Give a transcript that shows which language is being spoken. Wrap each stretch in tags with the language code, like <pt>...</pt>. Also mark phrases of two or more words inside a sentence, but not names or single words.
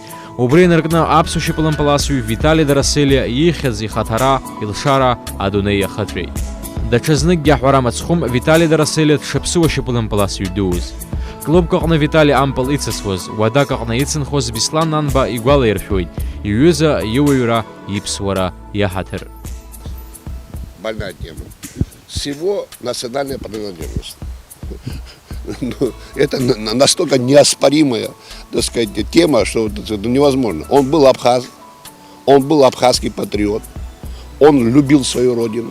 <ab>Убри инаркны аԥсуа шьапылампыласҩы Витали Дарасели ихьыз ихаҭара, илшара адунеи иахыҵәеит. Даҽазныкгьы аҳәара мыцхәым Витали Дарасели дшаԥсыуа шьапылампыласҩы дуз. Клубк аҟны Витали ампыл ицысуаз, уадак аҟны ицынхоз Беслан Нанба игәалаиршәоит, иҩыза иуаҩра, иԥсуара иаҳаҭыр.</ab> <ru>Больная тема. Всего национальная принадлежность. Это настолько неоспоримая, так сказать, тема, что это невозможно. Он был абхаз, он был абхазский патриот, он любил свою родину.</ru>